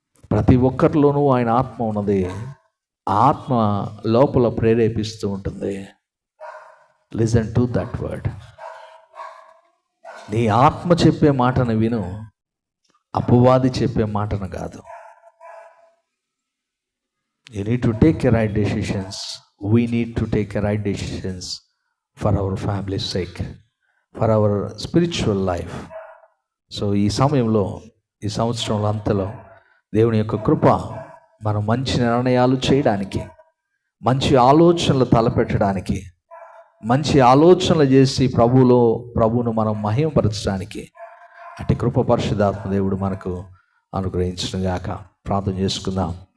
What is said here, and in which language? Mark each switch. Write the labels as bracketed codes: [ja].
[te] ప్రతి ఒక్కరిలోనూ ఆయన ఆత్మ ఉన్నది. ఆత్మ లోపల ప్రేరేపిస్తూ ఉంటుంది. [en] Listen to that word. [te] నీ ఆత్మ చెప్పే మాటను విను, అపవాది చెప్పే మాటను కాదు. [en] You need to take a right decisions. We need to take a right decisions for our family's sake, for our spiritual life. [te] So ఈ సమయంలో, ఈ సంవత్సరంలో అంతలో దేవుని యొక్క కృప మనం మంచి నిర్ణయాలు చేయడానికి, మంచి ఆలోచనలు తలపెట్టడానికి, మంచి ఆలోచనలు చేసి ప్రభువును మనం మహిమపరచడానికి అట్టి కృప పరిశుద్ధాత్మ దేవుడు మనకు అనుగ్రహించునుగాక. ప్రార్థన చేసుకుందాం.